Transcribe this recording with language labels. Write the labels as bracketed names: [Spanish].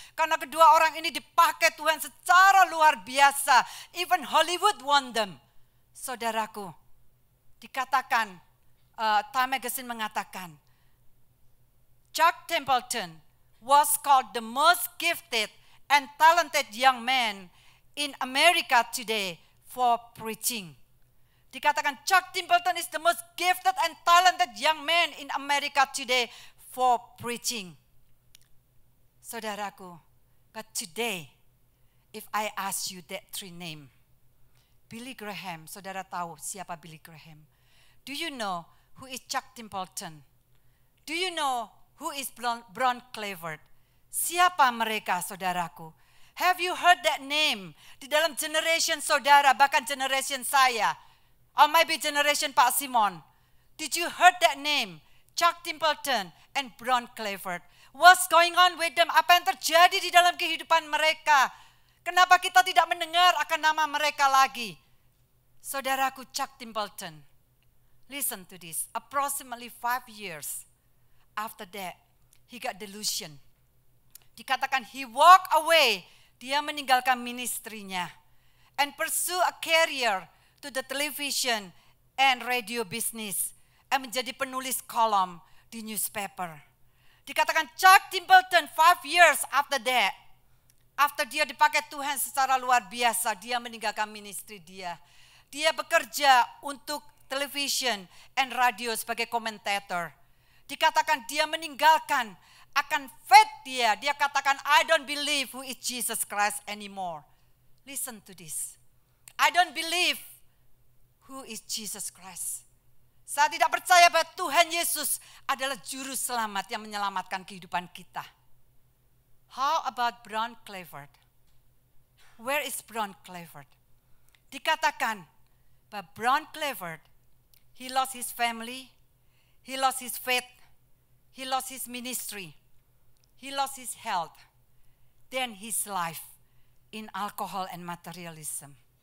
[Indonesian] Karena kedua orang ini dipakai Tuhan secara luar biasa. [English] Even Hollywood want them. [Indonesian] Saudaraku, dikatakan, [English] Time Magazine [Indonesian] mengatakan, [English] Chuck Templeton was called the most gifted and talented young man in America today for preaching. [Indonesian] Dikatakan [English] Chuck Templeton is the most gifted and talented young man in America today for preaching. Saudaraku, but today, if I ask you that 3 names, Billy Graham, [Indonesian] saudara tahu siapa [English] Billy Graham? Do you know who is Chuck Templeton? Do you know who is Bron Clifford? [Indonesian] Siapa mereka, saudaraku? [English] Have you heard that name [Indonesian] di dalam generation saudara, bahkan generation saya? [English] Or maybe generation Pak Simon. Did you heard that name? Chuck Templeton and Bron Clifford. What's going on with them? [Indonesian] Apa yang terjadi di dalam kehidupan mereka? Kenapa kita tidak mendengar akan nama mereka lagi? [English] Saudaraku, Chuck Templeton. Listen to this. Approximately 5 years after that, he got delusion. [Indonesian] Dikatakan [English] he walk away. [Indonesian] Dia meninggalkan ministrinya. [English] And pursue a career to the television and radio business, [Indonesian] menjadi penulis kolom di [English] newspaper. [Indonesian] Dikatakan Chuck Templeton [English] 5 years after that, after [Indonesian] dia dipakai Tuhan secara luar biasa, dia meninggalkan ministry dia. Dia bekerja untuk television and radio sebagai komentator. Dikatakan dia meninggalkan akan faith dia. Dia katakan, [English] I don't believe who is Jesus Christ anymore. Listen to this. I don't believe who is Jesus Christ. [Indonesian] Saya tidak percaya bahwa Tuhan Yesus adalah juru selamat yang menyelamatkan kehidupan kita. [English] How about Bron Clifford? Where is Bron Clifford? [Indonesian] Dikatakan bahwa [English] Bron Clifford, he lost his family, he lost his faith, he lost his ministry, he lost his health, then his life in alcohol and materialism.